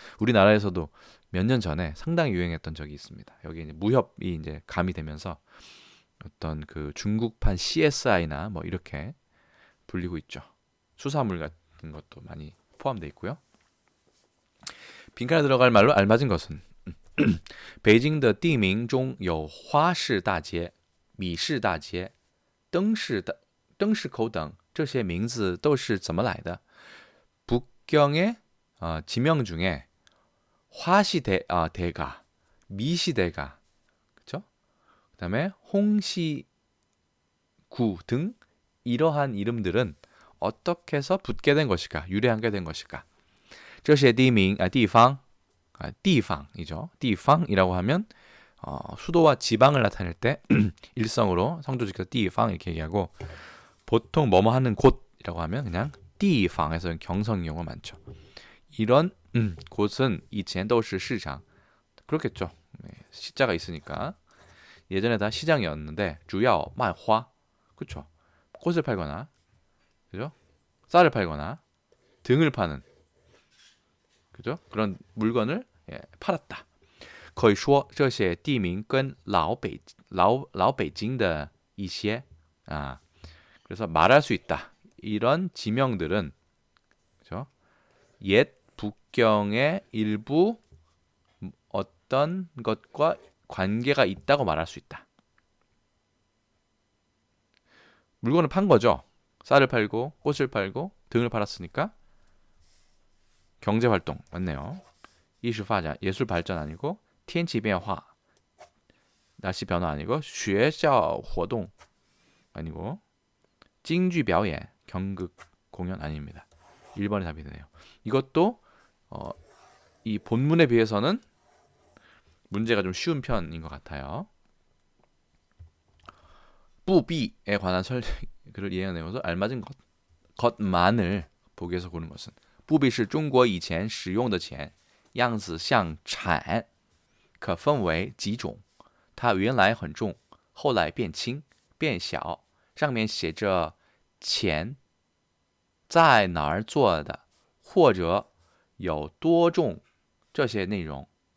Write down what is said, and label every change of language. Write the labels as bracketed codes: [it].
[ko] 우리나라에서도 몇 년 전에 상당히 유행했던 적이 있습니다. 여기 이제 무협이 이제 가미되면서 어떤 그 중국판 CSI나 뭐 이렇게 불리고 있죠. 수사물 같은 것도 많이 포함되어 있고요. 빈칸에 들어갈 말로 알맞은 것은 [zh] 北京的地名中有花市大街、米市大街、灯市口等这些名字都是怎么来的? [ko] 북경의 지명 중에 화시대가, 미시대가, 그렇죠? 그다음에 홍시구 등 이러한 이름들은 어떻게 해서 붙게 된 것일까? 유래하게 된 것일까? [zh] 这些地名地方 [ko] 이죠. 地方이라고 하면 수도와 지방을 나타낼 때 일성으로 성조직해서 地方 이렇게 얘기하고 보통 뭐뭐 하는 곳이라고 하면 그냥 地方에서 경성 용어 많죠. 이런 곳은 이前 [zh] 都是市场 [ko] 그렇겠죠. 시자가 있으니까 예전에 다 시장이었는데 [zh] 主要卖花 [ko] 그렇죠. 꽃을 팔거나 그죠? 쌀을 팔거나 등을 파는 그죠? 그런 물건을 팔았다. [zh] 可以说这些地名跟老北京的一些 [ko] 그래서 말할 수 있다. 이런 지명들은 그죠? 옛 북경의 일부 어떤 것과 관계가 있다고 말할 수 있다. 물건을 판 거죠. 쌀을 팔고 꽃을 팔고 등을 팔았으니까 경제 활동 맞네요. 艺术发展 예술 발전 아니고 天气变化 날씨 변화 아니고 学校活动 아니고 京剧表演 경극 공연 아닙니다. 1번이 답이 되네요. 이것도 이 본문에 비해서는 문제가 좀 쉬운 편인 것 같아요. [zh] 不必에 [ko] 관한 글을 이해하면서 알맞은 것만을 보기 위해서 고른 것은 [zh] 不必是中国以前使用的钱，样子像铲，可分为几种。它原来很重，后来变轻变小，上面写着钱在哪儿做的，或者有多重这些内容。